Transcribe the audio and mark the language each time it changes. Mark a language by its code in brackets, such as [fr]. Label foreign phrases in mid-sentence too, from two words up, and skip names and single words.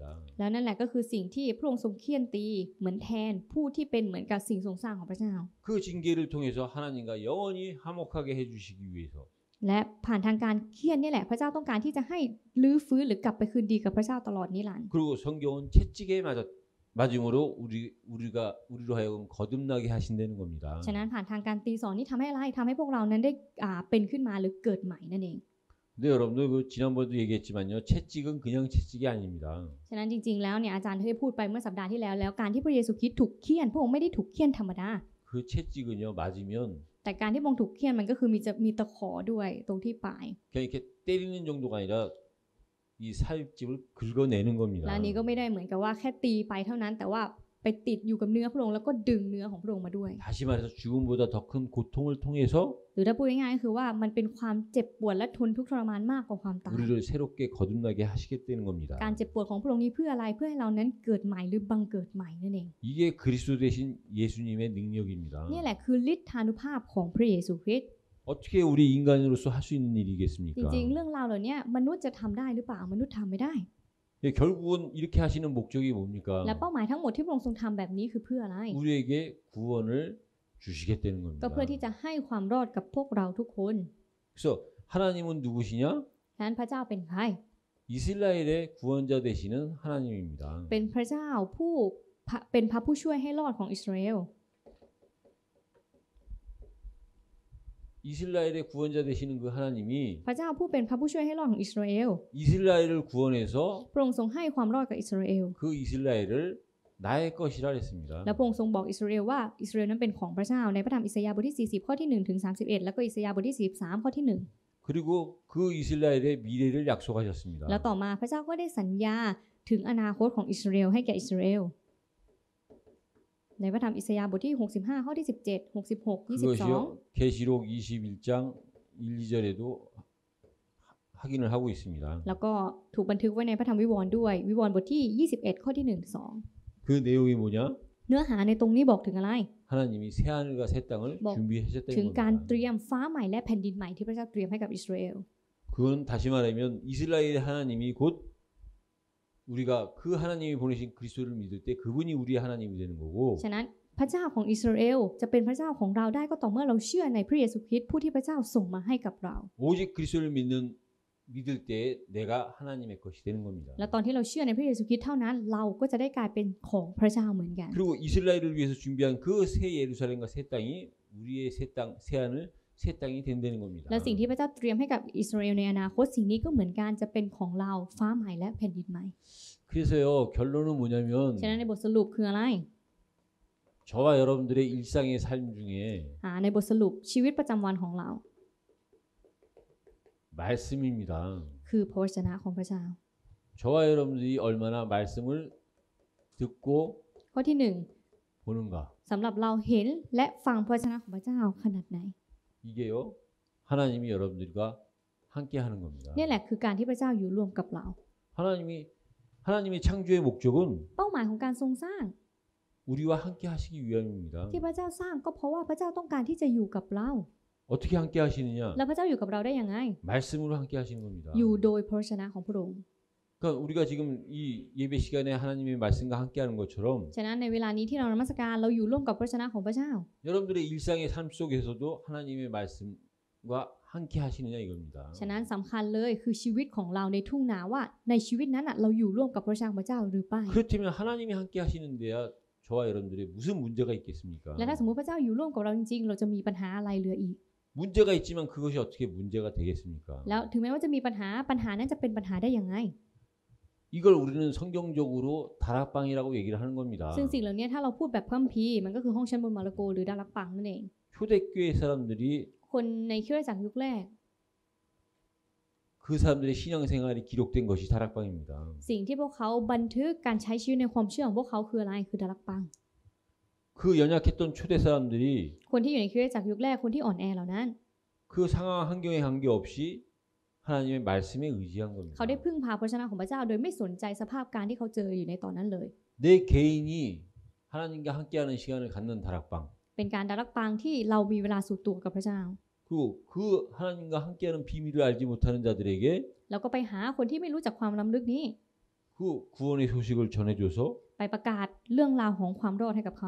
[th] แล้วนั่นแหละก็คือสิ่งที่พระองค์ทรงเฆี่ยนตีเหมือนแทนผู้ที่เป็นเหมือนกับสิ่งทรงสร้างของพระเจ้า [ko] 그 징계를 통해서 하나님과 영원히 화목하게 해주시기 위해서 [th] และผ่านทางการเฆี่ยนนี่แหละพระเจ้าต้องการที่จะให้ลื้อฟื้นหรือกลับไปคืนดีกับพระเจ้าตลอดนิรันดร์ [ko] 그리고 성경은 채찍에 맞음으로 우리로 하여금 거듭나게 하신다는 겁니다. [th] ฉะนั้นผ่านทางการตีสอนนี่ทำให้อะไรทำให้พวกเรานั้นได้เป็นขึ้นมาหรือเกิดใหม่นั่นเอง [ko] 근데 여러분들 그 지난번에도 얘기했지만요. 채찍은 그냥 채찍이 아닙니다. [th] ฉะนั้นจริงๆแล้วเนี่ยอาจารย์ได้พูดไปเมื่อสัปดาห์ที่แล้วแล้วการที่พระเยซูคริสต์ถูกเฆี่ยนพระองค์ไม่ได้ถูกเฆี่ยนธรรมดา [ko] 그 채찍은요. 맞으면 [th] แต่การที่พระองค์ถูกเฆี่ยนมันก็คือมีตะขอด้วยตรงที่ปลาย [ko] 그냥 이렇게 때리는 정도가 아니라 이 살집을 긁어내는 [th] และ [ko] 겁니다. [th] อันนี้ก็ไม่ได้เหมือนกับว่าแค่ตีไปเท่านั้น แต่ว่าไปติดอยู่กับเนื้อพระองค์แล้วก็ดึงเนื้อของพระองค์มาด้วย [ko] 다시 말해서 죽음보다 더 큰 고통을 통해서 [th] หรือถ้าพูดง่ายๆก็คือว่ามันเป็นความเจ็บปวดและทนทุกข์ทรมานมากกว่าความตาย [ko] 우리를 새롭게 거듭나게 하시겠다는 겁니다. [th] การเจ็บปวดของพระองค์นี้เพื่ออะไรเพื่อให้เรานั้นเกิดใหม่หรือบังเกิดใหม่นั่นเอง [ko] 이게 그리스도 대신 예수님의 능력입니다. [th] นี่แหละคือฤทธานุภาพของพระเยซูคริสต์ [ko] 어떻게 우리 인간으로서 할 수 있는 [th] จ [ko] 일이겠습니까? [th] ริงๆเรื่องราวเหล่านี้มนุษย์จะทำได้หรือเปล่ามนุษย์ทำไม่ได้ [ko] 예, 결국은 이렇게 하시는 목적이 뭡니까? [th] และเป้าหมายทั้งหมดที่พระองค์ทรงทำแบบนี้คือเพื่ออะไร [ko] 우리에게 구원을 주시겠다는 [th] ก็ [ko] 겁니다. [th] เพื่อที่จะให้ความรอดกับพวกเราทุกคน [ko] 그래서 하나님은 누구시냐? [th] ฉะนั้นพระเจ้าเป็นใคร [ko] 이스라엘의 구원자 되시는 하나님입니다. [th] เป็นพระเจ้าเป็นพระผู้ช่วยให้รอดของอิสราเอล [ko] 이스라엘의 구원자 되시는 그 하나님이 [th] พระเจ้าผู้เป็นพระผู้ช่วยให้รอดของอิสราเอล [ko] 이스라엘을 구원해서 [th] พระองค์ทรงให้ความรอดกับอิสราเอล [ko] 그 이스라엘을 나의 것이라 했습니다. [th] และพระองค์ทรงบอกอิสราเอลว่าอิสราเอลนั้นเป็นของพระเจ้าในพระธรรมอิสยาห์บทที่40ข้อที่1ถึง31แล้วก็อิสยาห์บทที่43ข้อที่1 [ko] 그리고 그 이스라엘의 미래를 약속하셨습니다. [th] แล้วต่อมาพระเจ้าก็ได้สัญญาถึงอนาคตของอิสราเอลให้แก่อิสราเอลในพระธรรมอิสยาห์บทที่65ข้อที่17 66 [ko] 그것이요 22 계시록 21장 1, 2절에도 확인을 하고 있습니다. [th] แล้วก็ถูกบันทึกไว้ในพระธรรมวิวรณ์ด้วยวิวรณ์บทที่21ข้อที่1 2 [ko] 그 내용이 뭐냐? [th] เนื้อหาในตรงนี้บอกถึงอะไร [ko] 하나님이 새 하늘과 새 땅을 뭐, 준비하셨다는 [th] ถึงการ [ko] 겁니다. [th] เตรียมฟ้าใหม่และแผ่นดินใหม่ที่พระเจ้าเตรียมให้กับอิสราเอล [ko] 그건 다시 말하면 이스라엘의 하나님이 곧 우리가 그 하나님이 보내신 그리스도를 믿을 때 그분이 우리의 하나님이 되는 거고 [th] ฉะนั้นพระเจ้าของอิสราเอลจะเป็นพระเจ้าของเราได้ก็ต่อเมื่อเราเชื่อในพระเยซูคริสต์ผู้ที่พระเจ้าส่งมาให้กับเรา [ko] 오직 그리스도를 믿을 때 내가 하나님의 것이 되는 겁니다. [th] และตอนที่เราเชื่อในพระเยซูคริสต์เท่านั้นเราก็จะได้กลายเป็นของพระเจ้าเหมือนกัน [ko] 그리고 이스라엘을 위해서 준비한 그 새 예루살렘과 새 땅이 우리의 새 하늘 새 땅이 된다는 겁니다. [th] และสิ่งที่พระเจ้าเตรียมให้กับอิสราเอลในอนาคตสิ่งนี้ก็เหมือนกันจะเป็นของเราฟ้าใหม่และแผ่นดินใหม่ [ko] 그래서요 결론은 뭐냐면 [th] ฉะนั้นในบทสรุปคืออะไร [ko] 저와 여러분들의 일상의 삶 중에 [th] ในบทสรุปชีวิตประจำวันของเรา [ko] 말씀입니다. [th] คือพระวจนะของพระเจ้า [ko] 저와 여러분들이 얼마나 말씀을 듣고 [th] ข้อที่หนึ่ง [ko] 보는가 [th] สำหรับเราเห็นและฟังพระวจนะของพระเจ้าขนาดไหน [ko] 이게요 하나님이 여러분들과 함께 하는 겁니다. [th] นี่แหละคือการที่พระเจ้าอยู่ร่วมกับเรา [ko] 하나님의 창조의 목적은 [th] เป้าหมายของการทรงสร้าง [ko] 우리와 함께 하시기 위함입니다. [th] ที่พระเจ้าสร้างก็เพราะว่าพระเจ้าต้องการที่จะอยู่กับเรา [ko] 어떻게 함께 하시느냐? [th] แล้วพระเจ้าอยู่กับเราได้ยังไง [ko] 말씀으로 함께 하시는 겁니다. [th] อยู่โดยพระวจนะของพระองค์ [ko] 그러니까 우리가 지금 이 예배 시간에 하나님의 말씀과 함께하는 것처럼 [th] ฉะนั้นในเวลานี้ที่เรานมัสการเราอยู่ร่วมกับพระวจนะของพระเจ้า [ko] 여러분들의 일상의 삶 속에서도 하나님의 말씀과 함께 하시느냐 이겁니다. [th] ฉะนั้นสำคัญเลยคือชีวิตของเราในทุ่งนาว่าในชีวิตนั้นเราอยู่ร่วมกับพระวจนะของพระเจ้าหรือไม่ [ko] 그렇다면 하나님이 함께 하시는 데야 저와 여러분들의 무슨 문제가 있겠습니까? [th] และถ้าสมมุติพระเจ้าอยู่ร่วมกับเราจริงๆเราจะมีปัญหาอะไรเหลืออีก [ko] 문제가 있지만 그것이 어떻게 문제가 되겠습니까? [th] แล้วถึงแม้ว่าจะมีปัญหานั้นจะเป็นปัญหาได้ยังไง [ko] 이걸 우리는 성경적으로 다락방이라고 얘기를 하는 겁니다. [th] ซึ่งสิ่งเหล่านี้ถ้าเราพูดแบบคัมภีร์มันก็คือห้องชั้นบนมาระโกหรือดารักปังนั่นเอง [ko] 초대교회 사람들이 [th] คนในคริสตจักรยุคแรก [ko] 그 사람들의 신앙생활이 기록된 것이 다락방입니다. [th] สิ่งที่พวกเขาบันทึกการใช้ชีวิตในความเชื่อของพวกเขาคืออะไรคือดารักปัง [ko] 그 연약했던 초대 사람들이 [th] คนที่อยู่ในคริสตจักรยุคแรกคนที่อ่อนแอเหล่านั้น [ko] 그 상황 환경에 관계없이 하나님의 말씀에 의지한 겁니다. [th] เขาได้พึ่งพาพระวจนะของพระเจ้าโดยไม่สนใจสภาพการที่เขาเจออยู่ในตอนนั้นเลย [ko] 내 개인이 하나님과 함께하는 시간을 갖는 다락방. [th] เป็นการดารักปังที่เรามีเวลาส่วนตัวกับพระเจ้า [ko] 그리고 그 하나님과 함께하는 비밀을 알지 못하는 자들에게 [th] แล้วก็ไปหาคนที่ไม่รู้จักความล้ำลึกนี้ [ko] 그 구원의 소식을 전해줘서 [th] ไปประกาศเรื่องราวของความรอดให้กับเขา